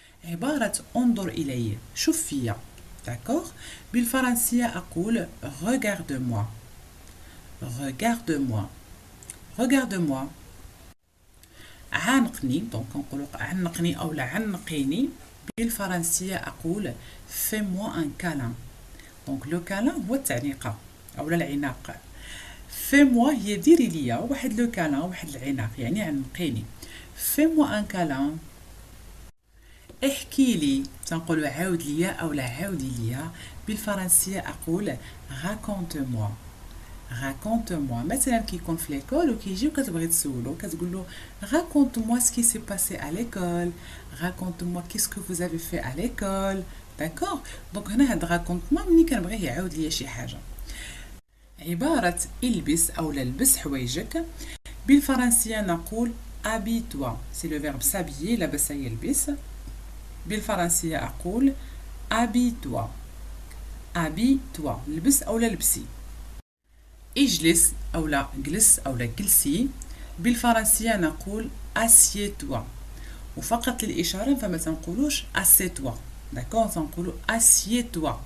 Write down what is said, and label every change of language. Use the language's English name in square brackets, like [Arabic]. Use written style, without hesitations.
[Arabic] عبارة انظر إلي، شوف فيا، داكوغ. بالفرنسية أقول [French] regarde-moi. regarde-moi. regarde-moi. [Arabic] عانقني، دونك نقولوا عنقني أو لا عنقيني. بالفرنسية أقول [French] fais-moi un câlin. [Arabic] دونك لو كالان هو التعنيقة أو العناق. [French] fais-moi [Arabic] هي ديري ليا واحد لو كالان، واحد العناق، يعني عنقيني. [French] fais-moi un câlin. [Arabic] احكي لي، تنقولوا عاود ليا أو لا عاودي ليا. بالفرنسية أقول [French] raconte-moi. raconte-moi. [Arabic] مثلا كيكون في ليكول وكيجي وكتبغي تسولو كتقول له [French] raconte-moi ce qui s'est passé à l'école. raconte-moi qu'est-ce que vous avez fait à l'école. [Arabic] داكوغ. دونك هنا هاد raconte-moi ملي كنبغيه يعاود ليا شي حاجة. عبارة البس أو لبس حوايجك. بالفرنسية نقول [French] habille-toi. C'est le verbe s'habiller، [Arabic] لبس يلبس. بالفرنسية أقول [French] habille-toi. [Arabic] habille-toi، لبس أو لبسي. اجلس أو لا جلس أو لا جلسي. بالفرنسية نقول [French] assieds-toi. [Arabic] وفقط للإشارة فما تنقولوش [French] assieds-toi. [Arabic] داكور، تنقولوا assieds-toi.